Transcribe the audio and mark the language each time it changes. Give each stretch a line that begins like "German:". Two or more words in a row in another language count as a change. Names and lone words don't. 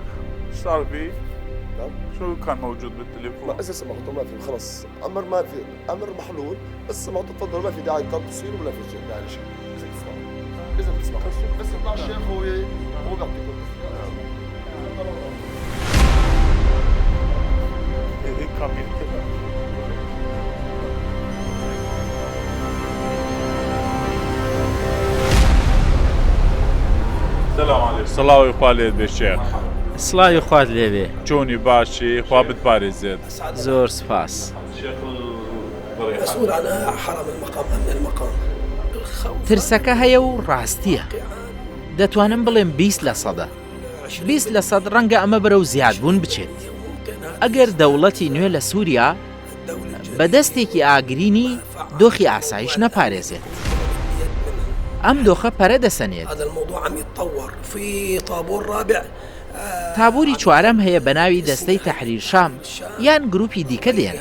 Arabic: ايش صار بي؟ شو كان موجود بالتليفون؟ لا اسا سمعته ما في خلص امر ما في امر محلول بس سمعته تفضل ما في داعي تصوير ولا في شيء داعي شيء اذا تسمع بس يطلع الشيخ هو بيعطيكم
Central Kurdish: سڵاوی خوا لێت بێ شێخ سڵاوی خوات لێبێ چۆنی باشی خوا بتپارێزێت زۆر سپاس
Arabic: مسؤول عن حرم المقام امن المقام
Central Kurdish: ترسەکە هەیە و ڕاستیە دەتوانم بڵێم 20% 20% ڕەنگە ئەمە بەرەو زیادبوون بچێت ئەگەر دەوڵەتی نوێ لە سووریا بە دەستێکی ئاگرینی دۆخی ئاسایش نەپارێزێت ئەم دۆخە پەرە دەسەنێت تابووری چوارەم هەیە بە ناوی دەستەی تەحریر شام یان گروپی دیکە دێن